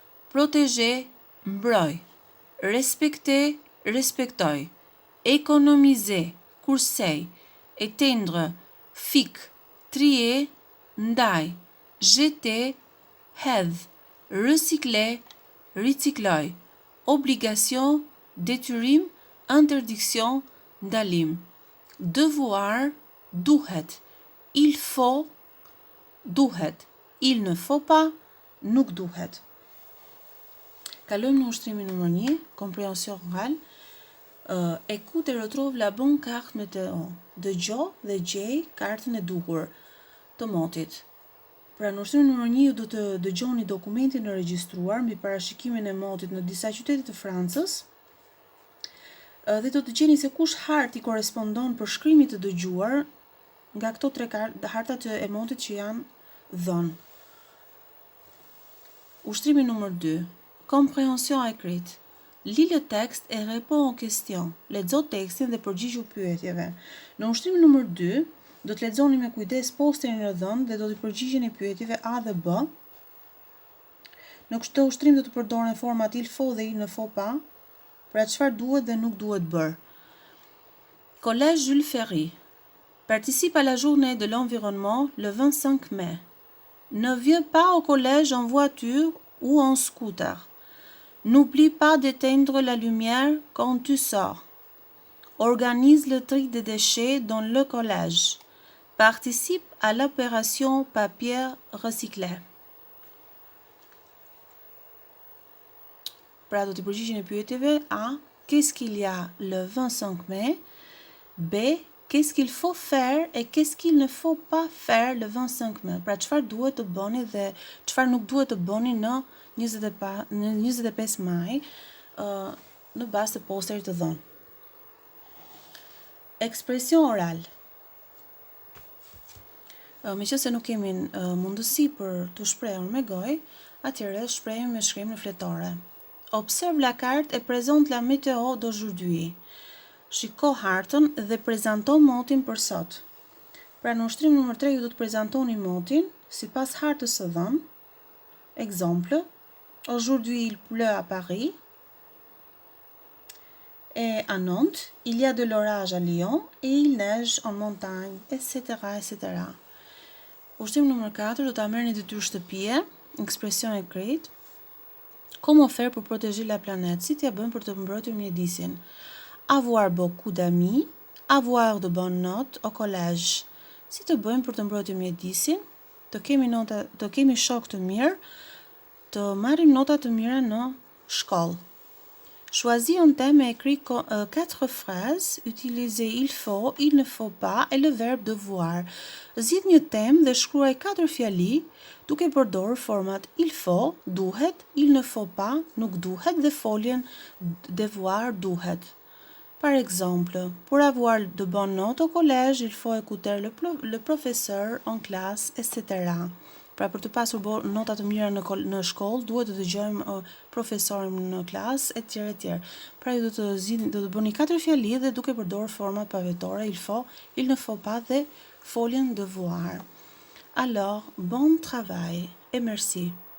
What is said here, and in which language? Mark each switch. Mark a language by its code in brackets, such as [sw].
[fr] protéger, [sq] mbroj, [fr] respecter, [sq] respektoj, [fr] économiser, [sq] kursej, [fr] éteindre, [sq] fik, [fr] trier, [sq] ndaj, [fr] jeter, [sq] hedh, [fr] recycler, [sq] ricikloj, [fr] obligation, [sq] detyrim, [fr] interdiction, [sq] ndalim, [fr] devoir, [sq] duhet, [fr] il faut, duhet, il ne faut pas, [sq] nuk duhet. Kalojmë në ushtrimin numër 1, [fr] compréhension orale. Écoute et retrouve la bonne carte météo. [sq] Dëgjoj dhe gjej kartën e duhur të motit. Pra në ushtrimin numër 1 ju do të dëgjoni dokumentin e regjistruar mbi parashikimin e motit në disa qytete të Francës dhe do të gjeni se kush hartë i korespondon përshkrimit të dëgjuar nga këto tre hartat e motit që janë dhënë. Ushtrimi numër 2. [fr] Compréhension écrite. Lis le texte et réponds aux questions. [sq] Lexo tekstin dhe përgjigju pyetjeve. Në ushtrimin numër 2, do të lexoni me kujdes posterin e dhënë dhe do të përgjigjeni pyetjeve A dhe B. Në këtë ushtrim do të përdoren format [fr] il faut [sq] dhe [fr] il ne faut pas, [sq] pra çfarë duhet dhe nuk duhet bërë. [fr] Collège Jules Ferry. Participe à la journée de l'environnement le 25 mai. Ne viens pas au collège en voiture ou en scooter. N'oublie pas d'éteindre la lumière quand tu sors. Organise le tri des déchets dans le collège. Participe à l'opération papier recyclé. [sq] Pra do të përgjigjeni pyetjeve A. [fr] Qu'est-ce qu'il y a le 25 mai? B. Qu'est-ce qu'il faut faire et qu'est-ce qu'il ne faut pas faire le 25 mai? [sq] Pra çfarë duhet të bëni dhe çfarë nuk duhet të bëni në 25 maj në bazë të posterit të dhënë. Ekspresion oral. Meqense nuk kemi mundësi për të shprehur me gojë, atëherë shprehim me shkrim në fletore. [fr] Observe la carte et présente la météo d'aujourd'hui. [sq] Shiko hartën dhe prezanto motin për sot. Pra në ushtrim numër 3 ju do të prezantoni motin sipas hartës së dhënë. [fr] Exemple: aujourd'hui il pleut à Paris. est à Nantes, il y a de l'orage à Lyon et il neige en montagne, etc., etc. [sq] Ushtrimi numër 4, do ta merrni detyrë shtëpie, ekspresion écrite. [fr] Comment faire pour protéger la planète? [sq] Si t'ia bën për të mbrojtur mjedisin. [fr] Avoir beaucoup d'amis, avoir de bonnes notes au collège. [sq] Si të bëjmë për të mbrojtur mjedisin, të kemi shok të mirë, të marrim nota të mira në shkollë. [fr] Choisis un thème et écris 4 phrases. Utilisez il faut, il ne faut pas et le verbe devoir. [sq] Zgjidh një temë dhe shkruaj 4 fjali duke përdorur format [fr] il faut, [sq] duhet, [fr] il ne faut pas, [sq] nuk duhet dhe foljen devoir, duhet. [fr] Par exemple, pour avoir de bonnes notes au collège, il faut écouter le professeur en classe, etc. [sq] Pra për të pasur nota të mira në shkollë, duhet të dëgjojmë profesorin në klasë, etj. Pra ju do të bëni 4 fjali dhe duke përdorur format pavetore, [fr] il faut, il ne faut pas [sq] dhe foljen devoir. [fr] Alors, bon travail et merci.